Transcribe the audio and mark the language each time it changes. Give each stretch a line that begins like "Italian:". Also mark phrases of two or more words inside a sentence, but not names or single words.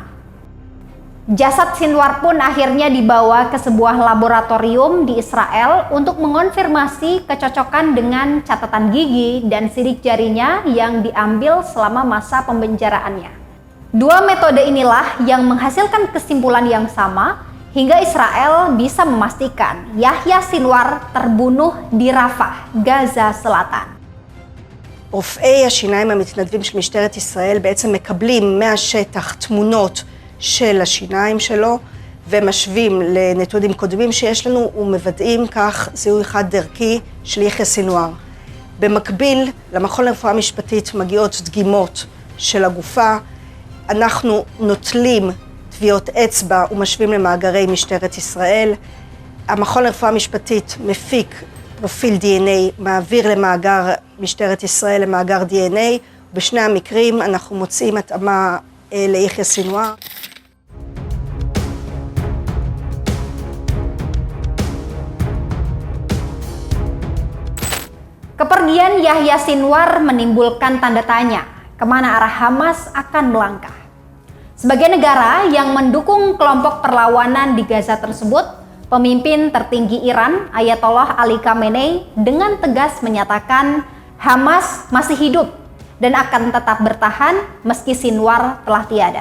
Indonesian: Jasad Sinwar pun akhirnya dibawa ke sebuah laboratorium di Israel untuk mengonfirmasi kecocokan dengan catatan gigi dan sidik jarinya yang diambil selama masa pembenjaraannya. 2 metode inilah yang menghasilkan kesimpulan yang sama hingga Israel bisa memastikan Yahya Sinwar terbunuh di Rafah, Gaza Selatan.
Hebrew: רופאי השיניים המתנדבים של משטרת ישראל בעצם מקבלים מהשטח תמונות של השיניים שלו ומשווים לנתונים קודמים שיש לנו ומוודאים כך זיהוי חד דרכי של יחיא סינואר. במקביל למכון לרפואה משפטית מגיעות דגימות של הגופה, אנחנו נוטלים טביעות אצבע ומשווים למאגרי משטרת ישראל. המכון לרפואה משפטית מפיק פרופיל DNA, מעביר למאגר משטרת ישראל למאגר DNA. בשני המקרים אנחנו מוצאים התאמה ליחיא סינואר.
Indonesian: Kepergian Yahya Sinwar menimbulkan tanda tanya, kemana arah Hamas akan melangkah. Sebagai negara yang mendukung kelompok perlawanan di Gaza tersebut, pemimpin tertinggi Iran, Ayatollah Ali Khamenei, dengan tegas menyatakan Hamas masih hidup dan akan tetap bertahan meski Sinwar telah tiada.